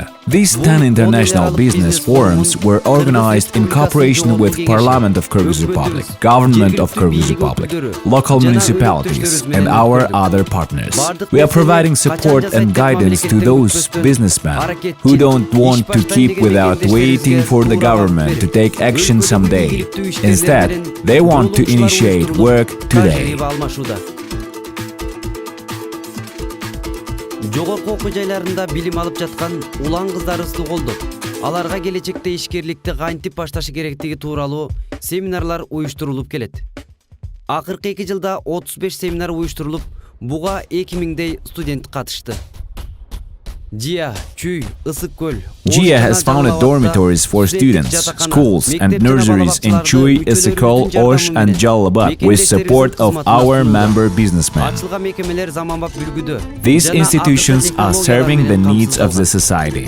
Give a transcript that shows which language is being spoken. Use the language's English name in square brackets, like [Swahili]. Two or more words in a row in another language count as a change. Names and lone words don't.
[English] These 10 international business forums were organized in cooperation with Parliament of Kyrgyz Republic, Government of Kyrgyz Republic, local municipalities and our other partners. We are providing support and guidance to those businessmen who don't want to keep without waiting for the government to take action someday. Instead, they want to initiate work today. [Kyrgyz] Жогорку окуу жайларында билим алып жаткан улан кыздарыбызды колдоп, аларга келечекте ишкерликти кантип башташы керектиги тууралуу семинарлар уюштурулуп келет. Акыркы 2 жылда 35 семинар уюштурулуп, буга 2000дей студент катышты. [English] JIA has founded dormitories for students, schools and nurseries in Chuy, Issyk, Osh and Jalalabad with support of our member businessmen. These institutions are serving the needs of the society.